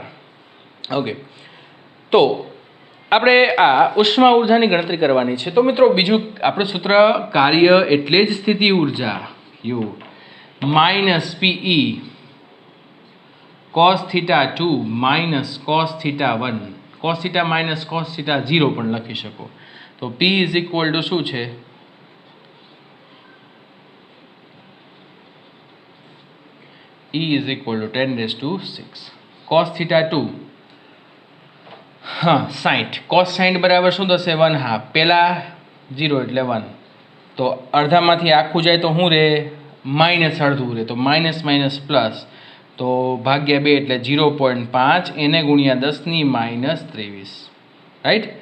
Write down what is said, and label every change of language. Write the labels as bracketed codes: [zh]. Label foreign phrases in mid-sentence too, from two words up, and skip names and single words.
[gu] ઓકે, તો આપણે આ ઉષ્મા ઉર્જાની ગણતરી કરવાની છે. તો મિત્રો બીજું આપણું સૂત્ર કાર્ય એટલે જ સ્થિતિ ઉર્જા યુ -PE cos θ2 minus cos θ1, cos θ minus cos θ0 પણ લખી શકો. તો P [en] is equal to [gu] શું છે, [en] E is equal to 10⁶. [gu] cos θ2 હા 60, cos 60 બરાબર શું થશે, 1/2. પહેલા 0 એટલે 1, તો અડધામાંથી આખું જાય તો શું રહે? માઇનસ અડધું રહે. તો માઇનસ માઇનસ પ્લસ, તો ભાગ્યા 2 એટલે 0.5, એને ગુણ્યા 10⁻23, રાઈટ?